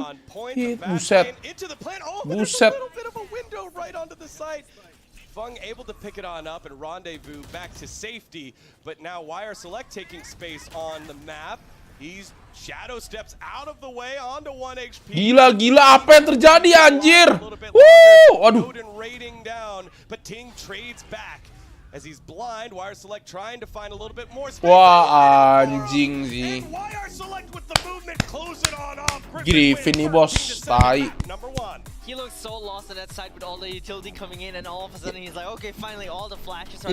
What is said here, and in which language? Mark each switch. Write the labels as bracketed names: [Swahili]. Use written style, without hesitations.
[English] on point. Hit. The back [Indonesian] Buset. [English] lane into the plant. Oh, but there's [Indonesian] Buset. [English] a little bit of a window right onto the site. Fung able to pick it on up and rendezvous back to safety, but now YR Select taking space on the map. He's shadow steps out of the way onto 1 HP. [Indonesian] Gila, apa yang terjadi, anjir? Waduh. [English] Raiding down, but Ting trades back as he's blind. YR Select trying to find a little bit more space. [Indonesian] Wah, anjing sih. [English] And YR Select with the movement, close it on off. [Indonesian] Griffin nih, bos, tai. [English] Number 1. He looks so lost on that side with all the utility coming in, and all of a sudden he's like, okay, finally all the flashes are